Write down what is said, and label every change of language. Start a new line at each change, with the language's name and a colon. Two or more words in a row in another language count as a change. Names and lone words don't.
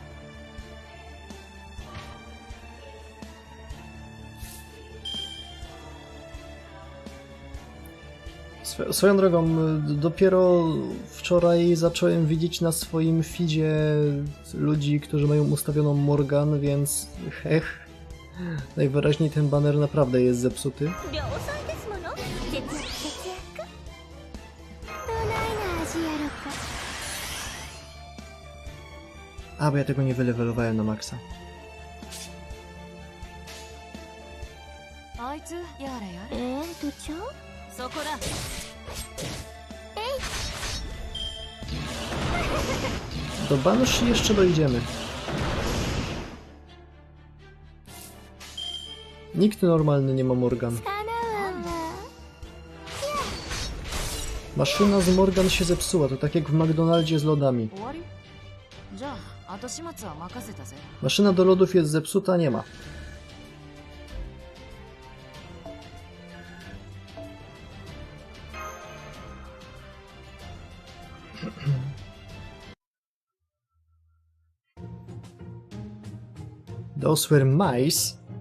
Polish: Swoją drogą, dopiero wczoraj zacząłem widzieć na swoim feedzie ludzi, którzy mają ustawioną Morgan, więc hech. Najwyraźniej ten baner naprawdę jest zepsuty.
Japanese: 量産ですもの。節約節約。どないな味やろか。
Polish: A, bo ja tego nie wylewelowałem na maksa.
Japanese: あいつやれやれ。部長。そこだ。
Polish: Do Banshee jeszcze dojdziemy. Nikt normalny nie ma Morgan.
Japanese: かなわんわ。
Polish: Maszyna z Morgan się zepsuła, to tak jak w McDonaldzie z lodami.
Japanese: 終わり？じゃあ後始末は任せたぜ。
Polish: Maszyna do lodów jest zepsuta, nie ma.
English: Those were mice.